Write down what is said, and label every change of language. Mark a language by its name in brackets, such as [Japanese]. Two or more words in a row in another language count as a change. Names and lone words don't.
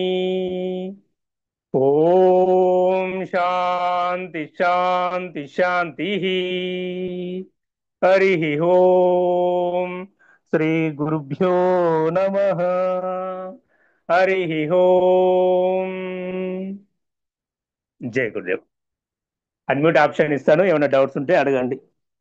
[Sanskrit] ओम शांति शांति शांति ही. हरि ओम. श्री गुरुभ्यो नमः. हरि ओम. [Hindi] जय गुरुदेव. [English] unmute option [Telugu] ఇస్తాను, ఏమైనా డౌట్స్ ఉంటే అడగండి.